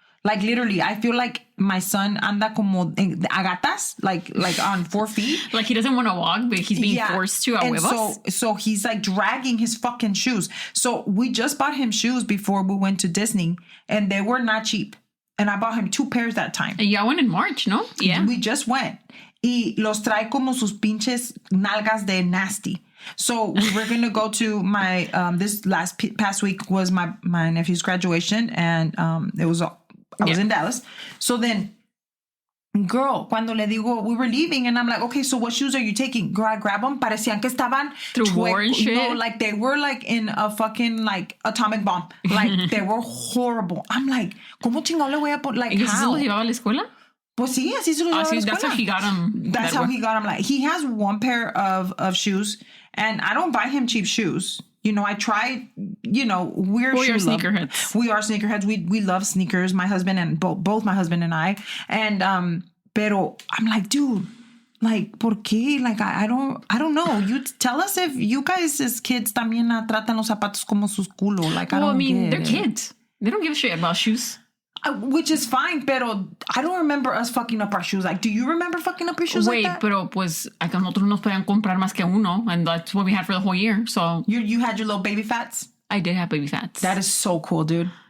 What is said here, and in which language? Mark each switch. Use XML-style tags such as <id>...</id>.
<en>Literally, I feel like my son</en> <es>anda como agatas,</es> <en>like on 4 feet. Like he doesn't want to walk, but he's being forced to</en> <es>a huevos.</es> <en>So he's dragging his fucking shoes. So we just bought him shoes before we went to Disney, and they were not cheap. And I bought him 2 pairs that time. Y'all went in March, no? Yeah. We just went.</en> <es>y los trae como sus pinches nalgas de nasty.</es> <en>So we were going to go to my, this past week was my nephew's graduation, and I was in Dallas. So then, girl,</en> <es>cuando le digo,</es> <en>we were leaving, and I'm like, okay, so what shoes are you taking? Girl, I grab them.</en> <es>Parecían que estaban</es> <en>through war and shit. No, like they were like in a fucking like atomic bomb. Like they were horrible. I'm like,</en> <es>¿cómo chingado le voy a poner?</es> <en>Like,</en> <es>¿Y</es> <en>how?</en> <es>se los llevaba a la escuela? Pues sí, así se los llevaba a la escuela.</es> <en>That's how he got them. That's how he got them. Like, he has one pair of shoes, and I don't buy him cheap shoes. You know, I try, you know, we are sneakerheads. We are sneakerheads. We love sneakers. My husband and both my husband and I. And,</en> <es>pero</es> <en>I'm like, dude, like,</en> <es>¿por qué?</es> <en>Like, I don't know. You tell us if you guys as kids</en> <es>también tratan los zapatos como sus culo.</es> <en>Like, I mean, they're kids. They don't give a shit about shoes. Which is fine,</en> <es>pero</es> <en>I don't remember us fucking up our shoes. Like, do you remember fucking up your shoes like that?</en> <es>Pero pues acá nosotros nos podían comprar más que uno,</es> <en>and that's what we had for the whole year. So you had your little baby fats? I did have baby fats. That is so cool, dude.</en>